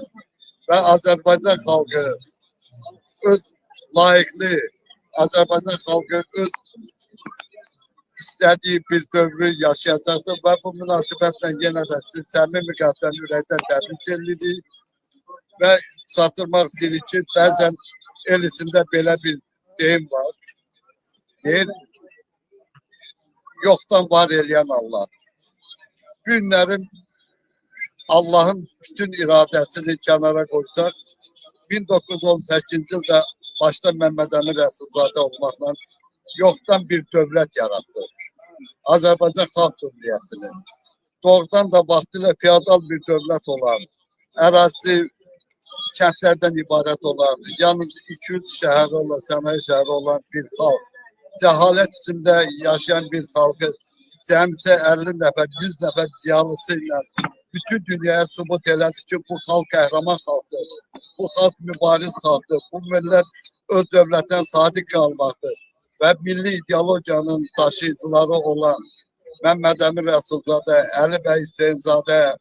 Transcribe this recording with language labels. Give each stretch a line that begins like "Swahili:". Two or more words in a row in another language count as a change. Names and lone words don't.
Azerbaijani: və Azərbaycan xalqı öz layıqlı, Azərbaycan xalqı öz istədiyi bir dövrü yaşayacaqdır və bu münasibətlə yenə də siz səmimi qəlbdən ürəkdən təbrik edirik və çatdırmaq istəyirik ki, bəzən el içində belə bir deyim var. Deyir, yoxdan var eləyən Allah.
Turkish: Bu günlərin Allah'ın bütün iradesini kenara koysak 1918 yılda başta Mehmet Emin Rəsulzadə olmakla yoktan bir devlet yarattı. Azerbaycan Xalq Cumhuriyyətini.
Azerbaijani: Doğrudan da vaxtilə feodal bir devlet olan, ərazisi kəndlərdən ibarət olan, yalnız 200 şəhəri olan, sənaye şəhəri olan bir xalq, cəhalət içində yaşayan bir xalqı cəmsə 50 nəfər, 100 nəfər ziyalısıyla bütün dünyaya sübut elədi ki, bu xalq qəhrəman xalqdır, bu xalq mübariz xalqdır, bu millət öz dövlətdən sadiq qalmaqdır və milli ideologiyanın daşıyıcıları olan Məhəmməd Əmin Rəsulzadə, Əli bəy Hüseynzadə,